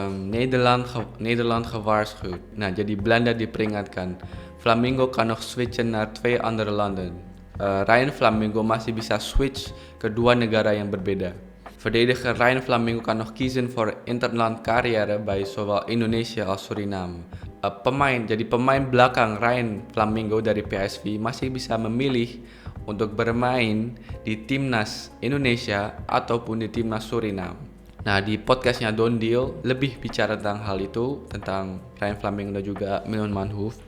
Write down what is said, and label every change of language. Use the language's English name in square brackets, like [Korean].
[Dutch] Nederland gewaarschuwd. [Indonesian] Nah, jadi Belanda diperingatkan. [Dutch] Flamingo kan nog switchen naar 2 andere landen. [Indonesian] Ryan Flamingo masih bisa switch ke dua negara yang berbeda. [Dutch] Verdediger Ryan Flamingo kan nog kiezen voor interland carrière bij zowel Indonesia als Suriname. [Indonesian] Pemain belakang Ryan Flamingo dari PSV masih bisa memilih untuk bermain di timnas Indonesia ataupun di timnas Suriname. Nah, di podcastnya Don Deal lebih bicara tentang hal itu, tentang Ryan Flamingo dan juga Million Manhoef.